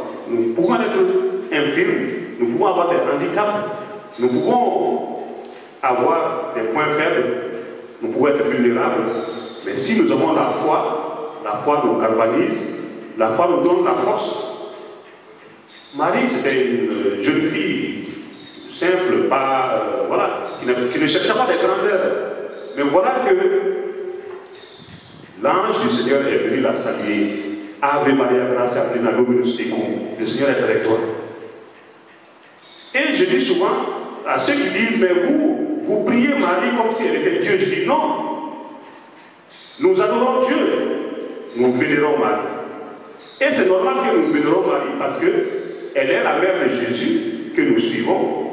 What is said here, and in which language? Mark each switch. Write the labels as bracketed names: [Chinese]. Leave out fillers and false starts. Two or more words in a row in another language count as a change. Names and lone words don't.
[French] Nous pouvons être infirmes, nous pouvons avoir des handicaps, nous pouvons avoir des points faibles, nous pouvons être vulnérables, mais si nous avons la foi nous galvanise, la foi nous donne la force. Marie, c'était une jeune fille simple, pas, voilà, qui ne cherchait pas des grandeurs. Mais voilà que l'ange du Seigneur est venu la saluer. [Latin] Ave Maria, gratia plena, Dominus tecum. [French] Le Seigneur est avec toi. Et je dis souvent à ceux qui disent, mais vous priez Marie comme si elle était Dieu. Je dis non. Nous adorons Dieu. Nous vénérons Marie. Et c'est normal que nous vénérons Marie parce qu'elle est la mère de Jésus que nous suivons.